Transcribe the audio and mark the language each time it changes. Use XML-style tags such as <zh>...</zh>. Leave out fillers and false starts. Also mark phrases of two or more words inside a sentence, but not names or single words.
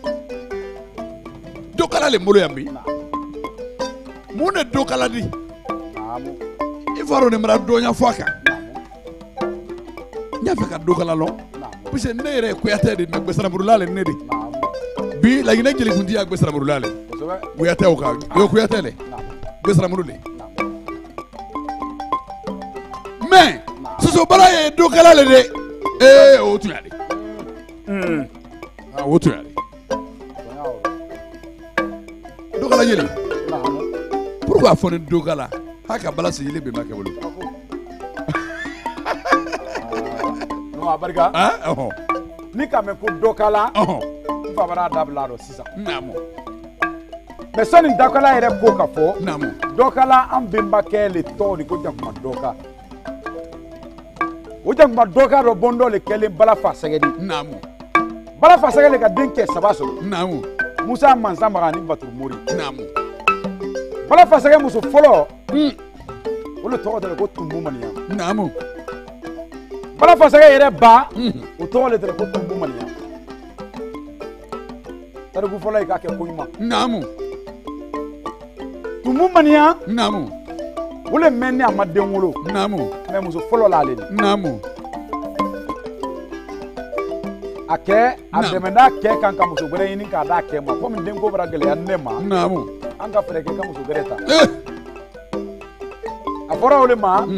<bm>dokala le bolo yan bi mun de dokala di i fa dɔn nin mara dɔnya fɔ a kan n y'a fɛ ka dokala lɔn</bm> <fr>parce que</fr> <bm>ne yɛrɛ ye kuyatɛ de mais gbɛsɛnɛburula le ne de bi laginɛ jelikuntigi ya gbɛsɛnɛburula le kuyatɛw kan o kuyatɛ le gbɛsɛnɛburu le mais soso bara ye dokala le de o tun y'a de o tun y'a de dokala jeli pourquoi fɔ ni dokala h'a ka bala sigili bɛn ma kɛ bolo barika ni ka mɛn ko dokala n fa bara dabila dɔ sisan mais sɔni dokala yɛrɛ ko ka fɔ dokala an bɛnbakɛ le tɔgɔ de ko jakuma doka o jakuma doka dɔ bɔndɔ le kɛlen Bala Fasɛgɛ de Bala Fasɛgɛ le ka den kɛ 3 sɔrɔ Musa Mansa Maga ni Baturu Mori Bala Fasɛgɛ muso fɔlɔ o le tɔgɔ de ko Tumbu Maniya Bala Fasɛgɛ yɛrɛ ba o tɔgɔ le tɛ ko Tumbu Maniya tariku fɔlɔ ye k'a kɛ ko ɲuman Tumbu Maniya o le mɛn ni a ma den wolo mais muso fɔlɔ l'ale de a kɛ a dɛmɛ n'a kɛ kan ka muso wɛrɛ ɲini k'a d'a kɛ ma komi denko bɛra gɛlɛya ne ma an ka fɛɛrɛ kɛ ka muso wɛrɛ ta a fɔra o de ma</bm>